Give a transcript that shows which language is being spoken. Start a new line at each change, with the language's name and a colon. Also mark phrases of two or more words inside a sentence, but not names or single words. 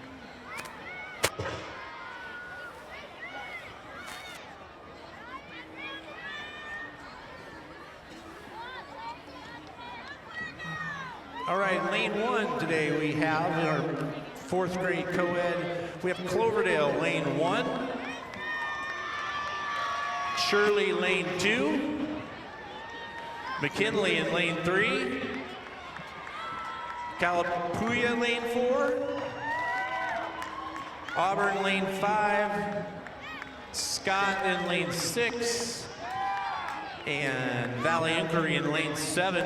English: All right, lane 1 today we have in our fourth grade co-ed. We have Cloverdale, lane 1. Shirley, lane 2. McKinley in lane 3. Calapooya, lane 4. Auburn, lane 5. Scott in lane 6. And Valley Inquiry in lane 7.